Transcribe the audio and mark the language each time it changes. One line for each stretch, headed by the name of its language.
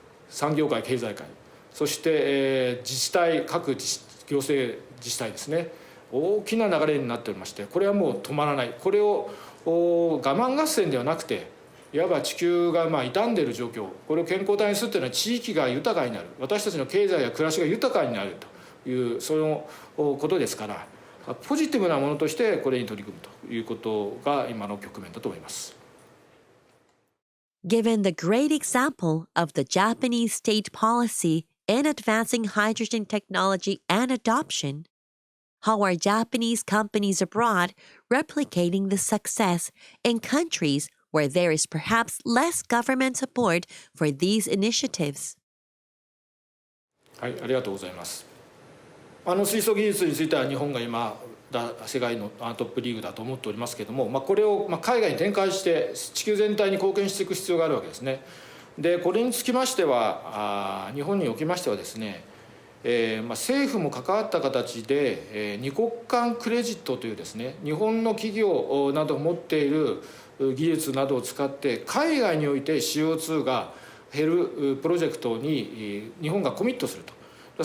Japanese: 産業界経済界そして自治体各行政自治体ですね大きな流れになっておりましてこれはもう止まらないこれを我慢合戦ではなくていわば地球が傷んでいる状況これを健康体にするというのは地域が豊かになる私たちの経済や暮らしが豊かになるというそのことですからポジティブなものとしてこれに取り組むということが今の局面だと思います。
English: Given the great example of the Japanese state policy in advancing hydrogen technology and adoption, how are Japanese companies abroad replicating the success in countries where there is perhaps less government support for these initiatives?
Japanese: はい、ありがとうございます。水素技術については日本が今世界のトップリーグだと思っておりますけれども、これを海外に展開して地球全体に貢献していく必要があるわけですね。でこれにつきましては日本におきましてはですね、政府も関わった形で、二国間クレジットというですね日本の企業などを持っている技術などを使って海外において CO2 が減るプロジェクトに日本がコミットすると。